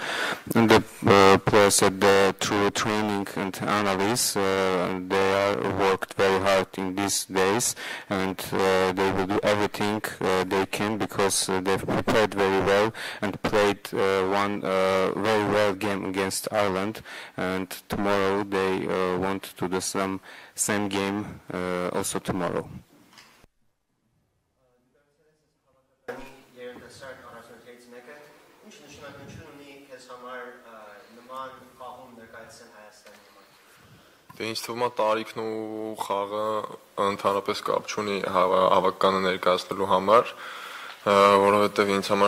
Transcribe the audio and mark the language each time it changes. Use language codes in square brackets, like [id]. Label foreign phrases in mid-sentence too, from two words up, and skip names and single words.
[en] And the player said through training and analysis, they are worked very hard in these days, and they will do everything they can because they've prepared very well and played one very well game against Ireland. And tomorrow they want to do same game also tomorrow. [hy] Ինձ թվում է տարիքն ու խաղը ընդհանրապես կապ չունի հավաքականը ներկայացնելու համար, որովհետև ինձ համար